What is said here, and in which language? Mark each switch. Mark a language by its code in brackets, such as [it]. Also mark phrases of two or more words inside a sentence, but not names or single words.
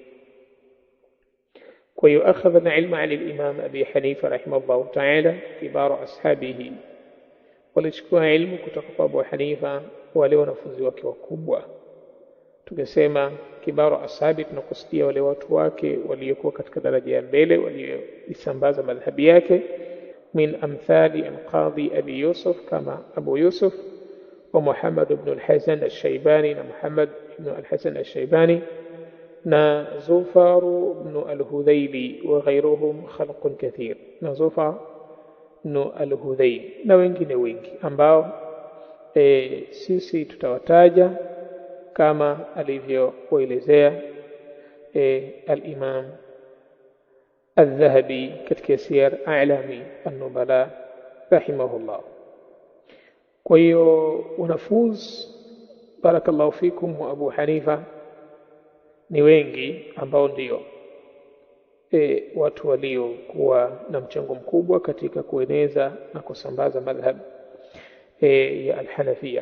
[sw] Kwa hiyo [ar] أخذ العلم عن الإمام أبي حنيفة رحمه الله تعالى كبار أصحابه, [sw] walichukua ilmu kutoka kwa Abu Hanifa wale wanafunzi wake wakubwa. Tukisema [ar] كبار أصحاب [sw] tunakusudia wale watu wake waliokuwa katika daraja ya mbele, walioisambaza madhhabi yake. [ar] من أمثال القاضي أبي يوسف, kama Abu Yusuf wa Muhammad ibn [sw] al-Hasan al-Shaybani, na Muhammad ibn al-Hasan al-Shaybani na Zufar ibn al-Hudhayli [ar] وغيرهم خلق كثير, [sw] na Zufar ibn al-Hudhayli na wengine wengi ambao sisi tutawataja kama alivyoelezea al-Imam al-Dhahabi katika siyar a'lami an-nubala rahimahullah. Kwa hiyo wanafunzi [ar] بارك الله فيكم [sw] wa Abu Hanifa ni wengi ambao ndio watu waliokuwa na mchango mkubwa katika kueneza na kusambaza madhhab ya al-Hanafiyya.